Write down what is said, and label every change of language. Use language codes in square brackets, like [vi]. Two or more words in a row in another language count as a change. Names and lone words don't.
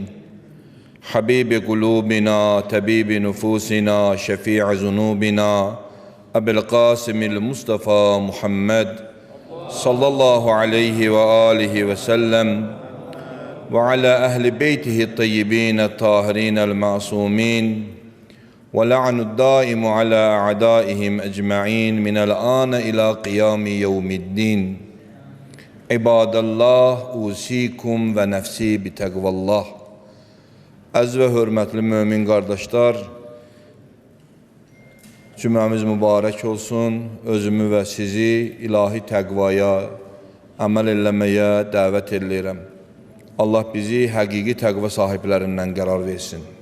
[ar] حبيب قلوبنا، طبيب نفوسنا، شفيع ذنوبنا، أبي القاسم المصطفى محمد صلى الله عليه وآله وسلم وعلى أهل بيته الطيبين الطاهرين المعصومين. وَلَعْنُ الدَّائِمُ عَلَى أَعْدَائِهِمْ أَجْمَعِينَ مِنَ الْآنَ إِلَى قِيَامِ يَوْمِ الدِّينِ عِبَادَ اللّٰهِ اُوْسِيكُمْ وَنَفْسِي بِتَقْوَ اللّٰهِ. [az] Əziz və hörmətli mömin qardaşlar, cümləmiz mübarək olsun. Özümü və sizi ilahi təqvaya, əməl eləməyə dəvət edirəm. Allah bizi həqiqi təqva sahiblərindən qərar versin.